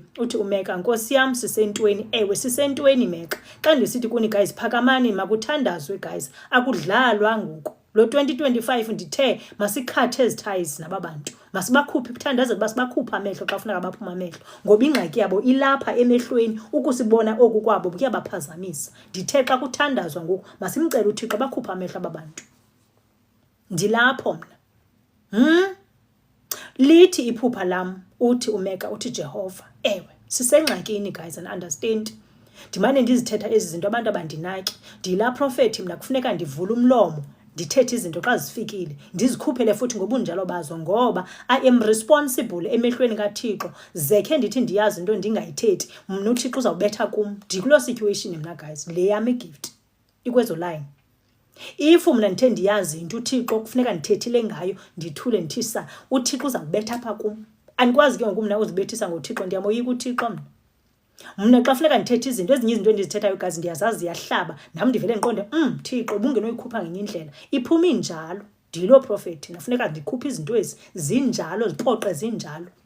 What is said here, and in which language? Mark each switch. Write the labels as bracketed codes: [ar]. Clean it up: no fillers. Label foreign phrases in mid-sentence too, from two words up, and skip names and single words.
[xh] uMeka Nkosi yam sisentweni ewe sisentweni Meka xa ndisithi kuni guys phakamani makuthandazwe guys akudlalwa ngoku lo 2025 ndithe masikhathe ezithies nababantu masibakhuphe kuthandazwe basibakhupha amehlo xa kufuneka baphuma amehlo ngoba ingxaki yabo ilapha emehlweni ukusibona oku kwabo kuyabaphazamisa ndithe xa kuthandazwa ngoku masimcela uThixo bakhupha amehlo ababantu ndilapho mna lithi iphupha lam uthi uMeka uthi Jehova ewe sisengxakini guys [en] and understand [xh] ndimane ndizithetha ezi zinto abantu abandinaki ndila prophet mina kufuneka ndivule umlomo ndithethe izinto xa zifikile ndizikhuphele futhi ngobunjalo bazo ngoba [en] I am responsible [xh] emehlweni kaThixo zekhe ndithi ndiyazi into ndingayithethi mna uThixo uzawubetha kum ndikulo situation mina guys le yami gift ikwezo line if mna ndithe ndiyazi into uThixo kufuneka ndithethile ngayo ndithule ndithisa uThixo uzawubetha apha kum andikwazi ke ngoku mna uzibethisa ngoThixo ndiyamoyika uThixo mna xa funeka ndithethe izinto ezinye izinto endizithethayo gazi ndiyazazi ziyahlaba nami ndivele ndiqonde Thixo ubungenoyikhupha ngenye indlela iphuma injalo ndilo prophet nafuneka ndikhuphe izinto ezi zinjalo ziphoqe zinjalo